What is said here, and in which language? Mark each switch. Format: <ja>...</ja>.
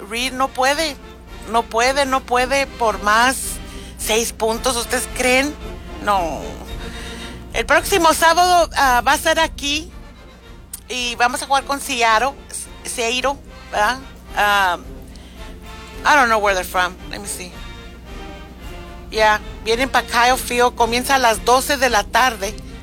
<es>Reed no puede por más 6 puntos, ¿ustedes creen? No. El próximo sábado va a ser aquí y vamos a jugar con Seiro, ¿verdad?</es> <en>I don't know where they're from, let me see.</en> <es>Ya, vienen para Kyle Field, comienza a las 12 de la tarde.</es>